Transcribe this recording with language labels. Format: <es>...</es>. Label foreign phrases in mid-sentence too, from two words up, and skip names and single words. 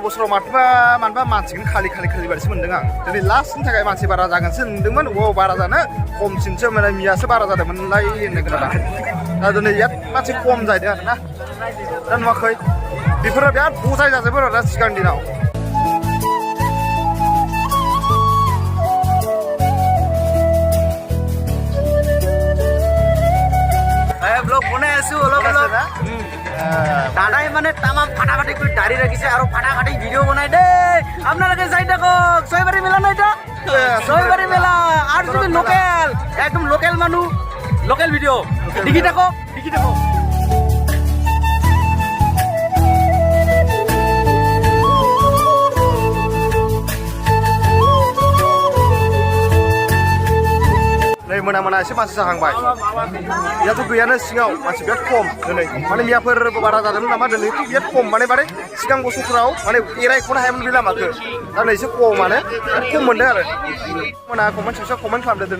<brx>मानोबा मानसिखौनो खालि बायदिसो मोनदों आं दिनै लास्टनि थाखाय मानसि बारा जागोनसो नंदोंमोन बारा जानो खमसिनसो माने मियासो बारा जादोंमोनलाय होननो खोनादों दा दिनै बिराद मानसि खम जाहैदों आरोना दा नुवाखै बेफोरो बिराद बजाय जाजोबो आरो दा सिगांनि दिनाव</brx> <as>ব্লগ বনাই আছো অলপ অলপ দাদাই মানে তামাম ফাটাফাটি কৰি দাড়ি ৰাখিছে আৰু ফাটাফাটি ভিডিঅ' বনাই দেই আপোনালোকে যাই থাকক ছয়বাৰী মেলা নাই এটা ছয়বাৰী মেলা আৰু তুমি লোকেল একদম লোকেল মানুহ লোকেল ভিডিঅ' দেখি থাকক</as> <brx>मोना एसे मानसि जाहांबाय बेयाथ' गैयानो सिगाङाव मानसि बिराद खम दिनै माने मियाफोरबो बारा जादोंमोन नामा दिनैथ' बिराद खम माने सिगां बोसोरफोराव माने एरायख'नो हायामोन बे लामाखौ दा नै एसे खमानो बिराद खम मोनदों आरो मोना कमेन्ट सेक्सनाव कमेन्ट खालामदों दिनै</brx>